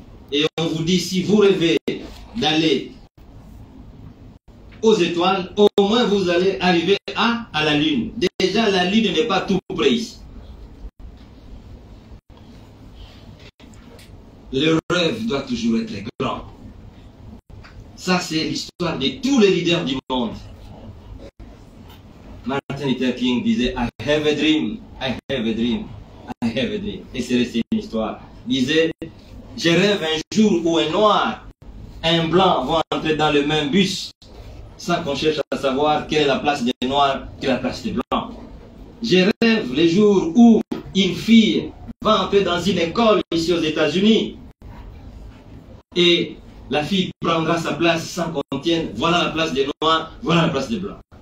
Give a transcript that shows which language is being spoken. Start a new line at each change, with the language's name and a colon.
French: Et on vous dit, si vous rêvez d'aller aux étoiles, au moins vous allez arriver à la Lune. Déjà, la Lune n'est pas tout près ici. Le rêve doit toujours être grand. Ça, c'est l'histoire de tous les leaders du monde. Martin Luther King disait,
English: I have a dream,
French: I have a dream, I have a dream. Et c'est resté une histoire. Il disait, je rêve un jour où un noir, un blanc vont entrer dans le même bus, sans qu'on cherche à savoir quelle est la place des noirs, quelle est la place des blancs. Je rêve le jour où une fille va entrer dans une école ici aux États-Unis et la fille prendra sa place sans qu'on tienne, voilà la place des noirs, voilà la place des blancs.